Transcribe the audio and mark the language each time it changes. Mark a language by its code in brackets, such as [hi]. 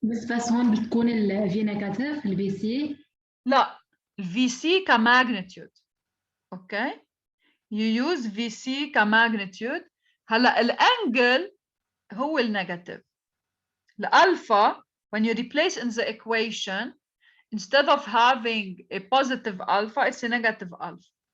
[ar] بس هون بتكون ال V negative ال VC. لا, VC كماgnitude. [en] Okay? You use VC [ar] كماgnitude. هلا الانجل هو النيجاتيف. [en] الالفا, when you replace in the equation, instead of having a positive alpha, it's a negative alpha.